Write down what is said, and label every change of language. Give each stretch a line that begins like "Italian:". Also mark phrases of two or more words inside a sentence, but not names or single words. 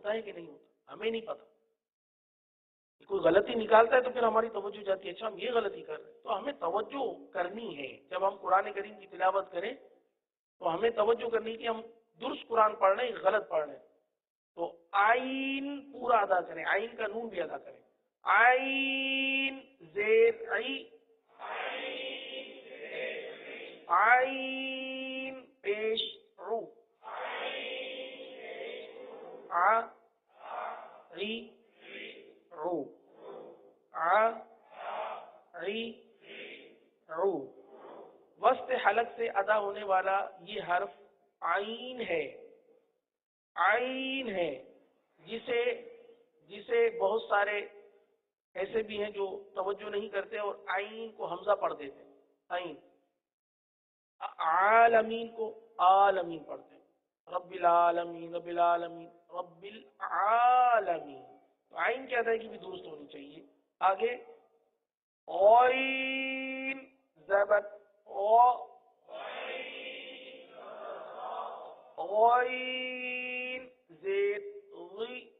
Urdu: ہے کہ نہیں ہوتا ہمیں نہیں پتہ کوئی غلطی نکالتا ہے تو پھر ہماری توجہ جاتی ہے اچھا ہم یہ غلطی کر رہے ہیں تو ہمیں توجہ کرنی ہے جب ہم قرآن کریم کی تلاوت کریں تو ہمیں توجہ کرنی کہ ہم درست قرآن پڑھ رہے ہیں غلط پڑھ رہے ہیں تو آئین پورا ادا کریں آئین کا نون بھی ادا کریں آئین زیر عی عین پیش رو ع عی رو ع عی رو وسط حلق سے ادا ہونے والا یہ حرف عین ہے عین ہے جسے بہت سارے ایسے بھی ہیں جو توجہ نہیں کرتے اور عین کو حمزہ پڑھ دیتے ہیں عین عالمین کو عالمین پڑھتے ہیں
Arabic: رب العالمین رب العالمین رب العالمین
Urdu: تو عین کی ادائیگی بھی درست ہونی چاہیے آگے عین زبر عین زیر غی